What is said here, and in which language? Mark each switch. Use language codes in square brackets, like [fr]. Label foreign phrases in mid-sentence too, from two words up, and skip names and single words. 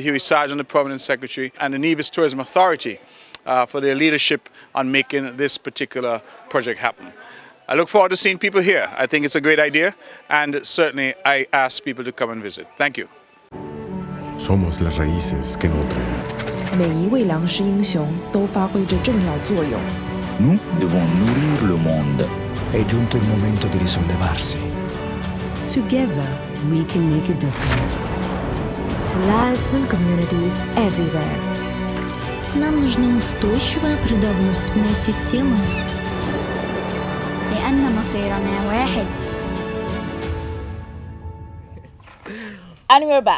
[en] Huey Sargent, the Permanent Secretary, and the Nevis Tourism Authority for their leadership on making this particular project happen. I look forward to seeing people here. I think it's a great idea, and certainly I ask people to come and visit. Thank you. [es] Somos las raíces que nutren. [zh] 每一位粮食英雄都发挥着重要作用。 [fr] Nous devons nourrir le monde. [it] È giunto il momento di risollevarsi. [en] Together, we can make a difference. To lives and communities everywhere. [ru] Нам нужна устойчивая продовольственная система. [ar] لأن مصيرنا واحد. [en] And we're back.